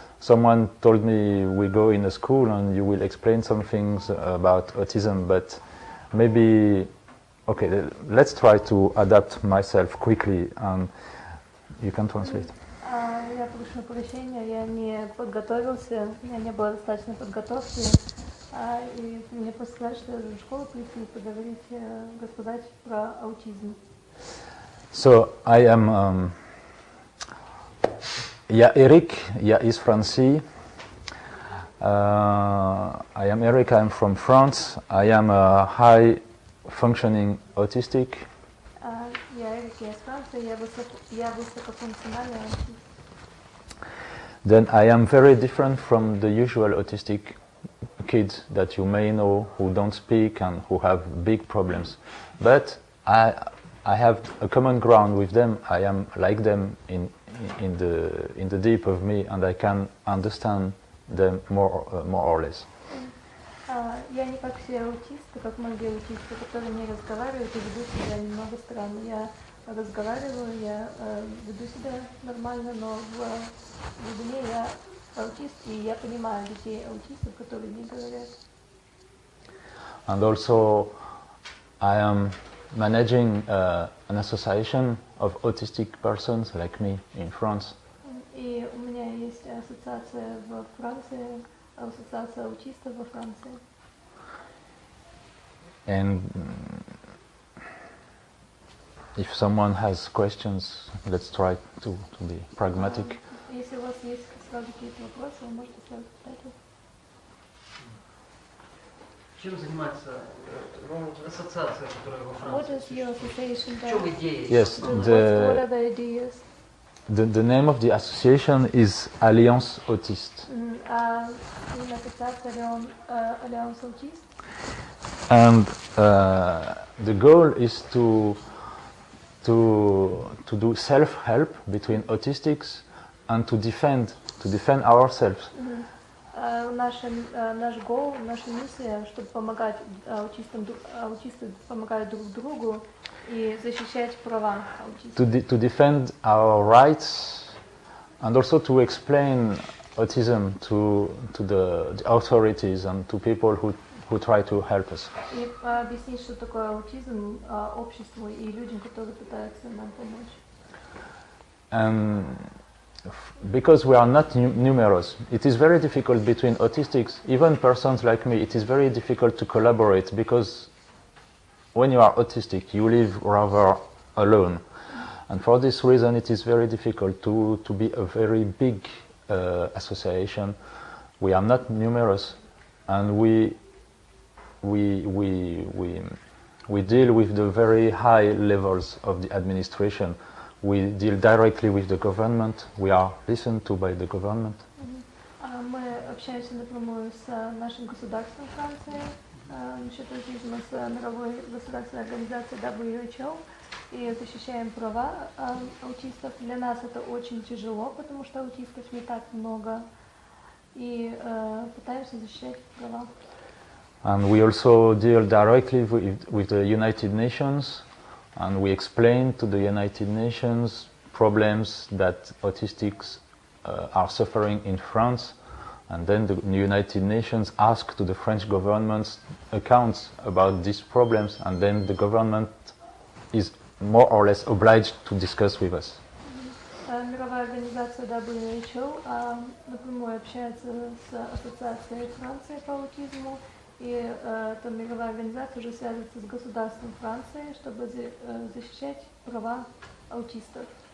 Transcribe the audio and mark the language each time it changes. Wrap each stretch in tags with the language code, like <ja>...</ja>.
<en>Someone told me we go in a school and you will explain some things about autism, but maybe, okay, let's try to adapt myself quickly and you can translate.</en> <ru>Я прошу прощения, я не подготовился, у меня не было достаточно подготовки, и мне просто сказали, что я в школу прийти и поговорить, рассказать про аутизм.</ru> <en>So I am, Eric, is Francis. I am Eric, I'm from France. I am a high-functioning autistic.</en> <ru>Я Эрик, я из Франции, я высокофункциональный аутист.</ru> <en>Then I am very different from the usual autistic kids that you may know who don't speak and who have big problems. But I have a common ground with them. I am like them in the deep of me, and I can understand them more or less.</en> <ru>Я не как все аутисты, как многие аутисты, которые не разговаривают и ведут себя немного странно. Я разговариваю, я веду себя нормально, но в глубине я аутист, и я понимаю детей аутистов, которые не говорят.</ru> <en>And also, I am managing an association of autistic persons like me in France.</en> <ru>И у меня есть ассоциация в Франции, ассоциация аутистов во Франции.</ru> <en>And if someone has questions, let's try to be pragmatic.</en> <ru>Если у вас есть сразу какие-то вопросы, вы можете сразу задать. Чем занимается ассоциация, которая во Франции?</ru> <en>What is your association?</en> <ru>В чем идея?</ru> <en>Yes, What are the ideas? The name of the association is Alliance Autiste. Association Alliance Autiste. And the goal is to do self-help between autistics and to defend ourselves.</en> <ru>Наш goal, наша миссия, чтобы помогать аутистам, аутисты помогают друг другу и защищать права аутистов.</ru> <en>To defend our rights and also to explain autism to the authorities and to people who try to help us.</en> <ru>И объяснить, что такое аутизм обществу и людям, которые пытаются нам помочь.</ru> <en>And because we are not numerous, it is very difficult between autistics, even persons like me, it is very difficult to collaborate because when you are autistic, you live rather alone. And for this reason, it is very difficult to be a very big association. We are not numerous, and we deal with the very high levels of the administration. We deal directly with the government. We are listened to by the government.</en> <ru>Мы общаемся напрямую с нашим государством Франции насчет аутизма, с мировой государственной организацией WHO и защищаем права аутистов. Для нас это очень тяжело, потому что аутистов не так много, и пытаемся защищать права.</ru> <en>And we also deal directly with the United Nations, and we explain to the United Nations problems that autistics are suffering in France, and then the United Nations ask to the French government's accounts about these problems, and then the government is more or less obliged to discuss with us.</en> <ru>Мировая организация WHO напрямую общается с Ассоциацией Франции по аутизму, и эта мировая организация уже связывается с государством Франции, чтобы защищать права аутистов.</ru>